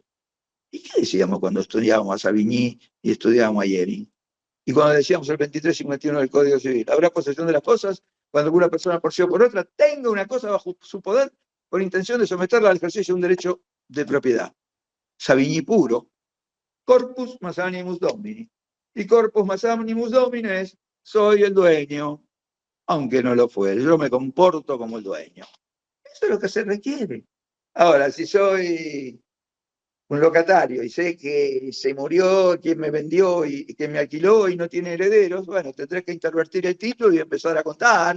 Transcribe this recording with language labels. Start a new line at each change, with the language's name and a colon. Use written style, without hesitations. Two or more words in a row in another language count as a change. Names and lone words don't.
Spanish: ¿Y qué decíamos cuando estudiábamos a Savigny y estudiábamos a Yering? Y cuando decíamos el 2351 del Código Civil, habrá posesión de las cosas cuando una persona por sí o por otra tenga una cosa bajo su poder con intención de someterla al ejercicio de un derecho de propiedad. Savigny puro, corpus más
Latin: animus domini.
Spanish: Y corpus más
Latin: animus domini
Spanish: es, soy el dueño, aunque no lo fuere, yo me comporto como el dueño. Eso es lo que se requiere. Ahora, si soy un locatario y sé que se murió quien me vendió y quien me alquiló y no tiene herederos, bueno, tendré que intervertir el título y empezar a contar.